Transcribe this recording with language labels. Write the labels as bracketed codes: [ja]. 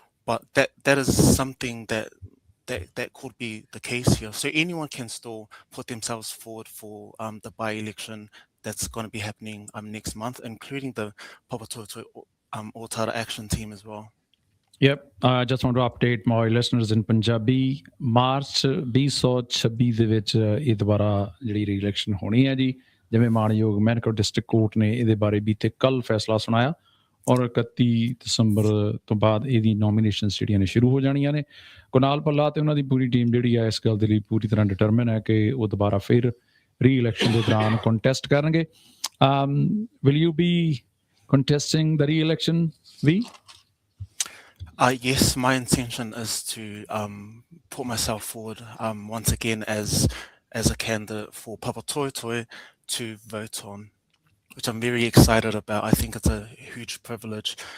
[en] But that is something that could be the case here. So anyone can still put themselves forward for the by-election that's going to be happening next month, including the Papatoetoe Ottara Action Team as well. Yep. I just want to update my listeners in Punjabi. [pa] March 2026 ਦੇ ਵਿੱਚ ਇਹ ਦੁਬਾਰਾ ਜਿਹੜੀ ਰੀ-ਇਲੈਕਸ਼ਨ ਹੋਣੀ ਹੈ ਜੀ, ਜਿਵੇਂ ਮਾਨਯੋਗ ਮਹਿਕਮਾ ਡਿਸਟ੍ਰਿਕਟ ਕੋਰਟ ਨੇ ਇਹਦੇ ਬਾਰੇ ਬੀਤੇ ਕੱਲ ਫੈਸਲਾ ਸੁਣਾਇਆ ਔਰ 31 ਦਸੰਬਰ ਤੋਂ ਬਾਅਦ ਇਹਦੀ ਨੋਮੀਨੇਸ਼ਨਸ ਜਿਹੜੀਆਂ ਨੇ ਸ਼ੁਰੂ ਹੋ ਜਾਣੀਆਂ ਨੇ। ਕੁਨਾਲ ਭੱਲਾ ਤੇ ਉਹਨਾਂ ਦੀ ਪੂਰੀ ਟੀਮ ਜਿਹੜੀ ਹੈ ਇਸ ਗੱਲ ਦੇ ਲਈ ਪੂਰੀ ਤਰ੍ਹਾਂ ਡਿਟਰਮਿਨ ਹੈ ਕਿ ਉਹ ਦੁਬਾਰਾ ਫਿਰ ਰੀ-ਇਲੈਕਸ਼ਨ ਦੇ ਦੌਰਾਨ ਕੰਟੈਸਟ ਕਰਨਗੇ। [en] Will you be contesting the re-election, V? Yes, my intention is to put myself forward once again as a candidate for Papatoetoe to vote on, which I'm very excited about. I think it's a huge privilege.